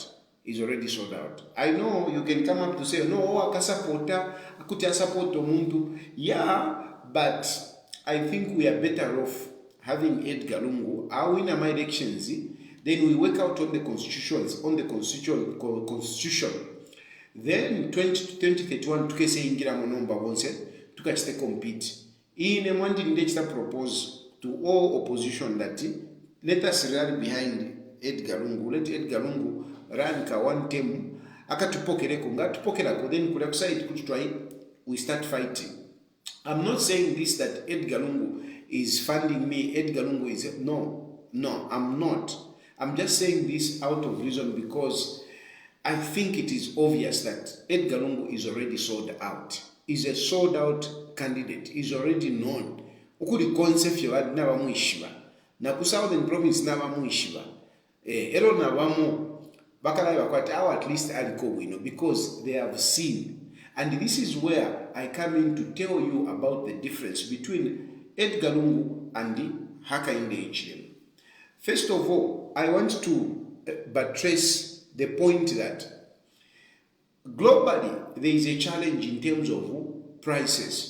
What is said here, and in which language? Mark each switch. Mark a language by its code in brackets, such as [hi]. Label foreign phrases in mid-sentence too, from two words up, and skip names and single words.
[en] I know you can come up to say, no, I support Mundu. Yeah, but I think we are better off having Edgar Lungu. I win my elections. Then we work out on the constitution. [bem] Then 2031 tukese ingira monomba bonse tukachite compete. Ine mwandi ndechita [en] propose to all opposition that let us rally behind Edgar Lungu. Let Edgar Lungu run ka one term [bem] akatupokereko ngatupokerako [en] then [bem] kula kuside kututwai [en] we start fighting. I'm not saying this that Edgar Lungu is funding me. Edgar Lungu is no, I'm not. I'm just saying this out of reason because I think it is obvious that Edgar Lungu is already sold out. He's a sold out candidate. He's already known. [bem] Ukuri concept yo naba muishiba. Na ku Southern Province naba muishiba. Ero nabamo bakala bakwati [en] at least [bem] aliko wino [en] because they have seen. And this is where I come in to tell you about the difference between Edgar Lungu and the Hakainde Hichilema. First of all, I want to buttress the point that globally there is a challenge in terms of prices.